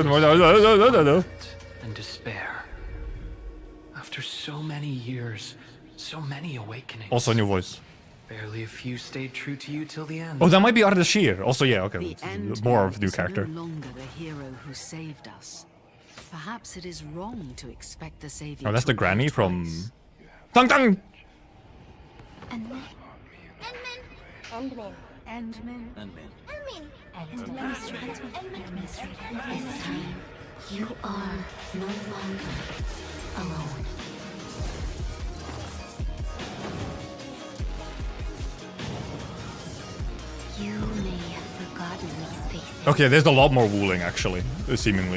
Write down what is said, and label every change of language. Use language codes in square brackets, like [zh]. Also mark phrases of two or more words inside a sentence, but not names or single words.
[en] witnessing and despair. After so many years, so many awakenings. Also a new voice. Barely a few stayed true to you till the end. Oh, that might be Ardashir. Also, yeah, okay. The end More of new is character. no longer the hero who saved us. Perhaps it is wrong to expect the savior. Oh, that's to the granny appear from twice. Tang Tang! Endman. Endman. Endman. Endman. Administrator. This time, you are no longer alone. You may have forgotten these faces. Okay, there's a lot more wooling, actually, seemingly.